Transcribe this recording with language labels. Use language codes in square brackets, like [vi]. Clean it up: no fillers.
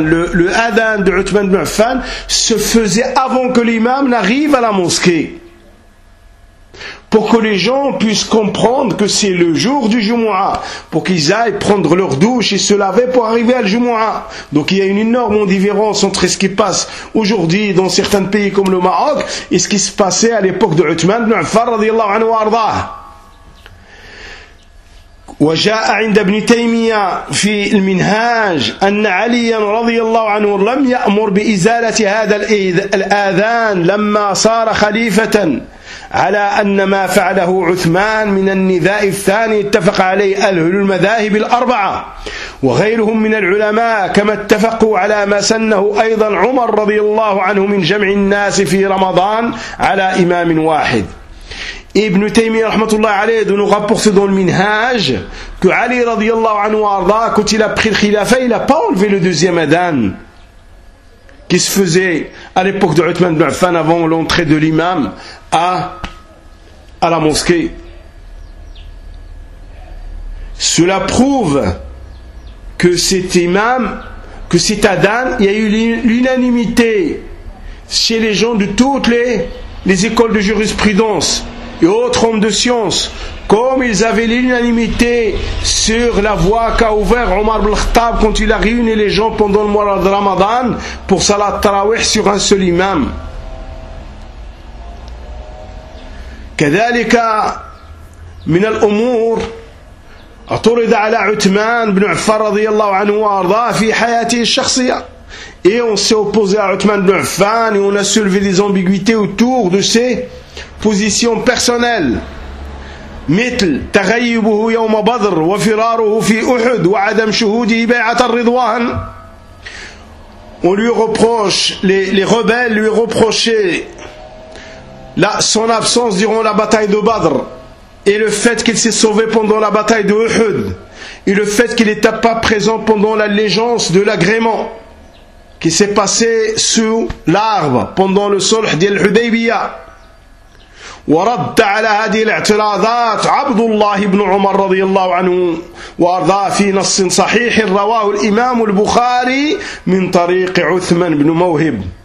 [fr] Le adhan de Uthman ibn Affan se faisait avant que l'imam n'arrive à la mosquée, pour que les gens puissent comprendre que c'est le jour du Jumu'ah, pour qu'ils aillent prendre leur douche et se laver pour arriver à le Jumu'ah. Donc il y a une énorme différence entre ce qui passe aujourd'hui dans certains pays comme le Maroc et ce qui se passait à l'époque de Uthman ibn Affan radiyallahu anhu arda. [ar] وجاء عند ابن تيمية في المنهاج أن علي رضي الله عنه لم يأمر بإزالة هذا الآذان لما صار خليفة على أن ما فعله عثمان من النذاء الثاني اتفق عليه أهل المذاهب الأربعة وغيرهم من العلماء، كما اتفقوا على ما سنه أيضا عمر رضي الله عنه من جمع الناس في رمضان على إمام واحد. [fr] Ibn Taymiyyah rahmatullah alayhi de nous rapporter dans le minhaj que Ali radiyallahu anhu arda, quand il a pris le khilafa, il n'a pas enlevé le deuxième adhan qui se faisait à l'époque de Uthman ibn Affan avant l'entrée de l'imam à la mosquée. Cela prouve que cet imam, que cet adhan, il y a eu l'unanimité chez les gens de toutes les écoles de jurisprudence et autres hommes de science, comme ils avaient l'unanimité sur la voie qu'a ouvert Omar ibn al-Khattab quand il a réuni les gens pendant le mois de Ramadan pour salat tarawih sur un seul imam. [ar] كذلك من الأمور أطرد على عثمان بن عفان رضي الله عنه وأرضاه في حياته الشخصية. [fr] Et on s'est opposé à Othman ibn Affan et on a soulevé des ambiguïtés autour de ses positions personnelles. [ar] مثل تغيبه يوم بدر وفراره في أحد وعدم شهوده بيعة الرضوان. [fr] On lui reproche, les rebelles lui reprochaient son absence durant la bataille de Badr et le fait qu'il s'est sauvé pendant la bataille de Uhud et le fait qu'il n'était pas présent pendant l'allégeance de l'agrément qui s'est passé sous l'arbre pendant le sulh d'Al-Hudaybiyah. [ar] ورد على هذه الاعتراضات عبد الله بن عمر رضي الله عنه وارضاه في نص صحيح رواه الامام البخاري من طريق عثمان بن موهب.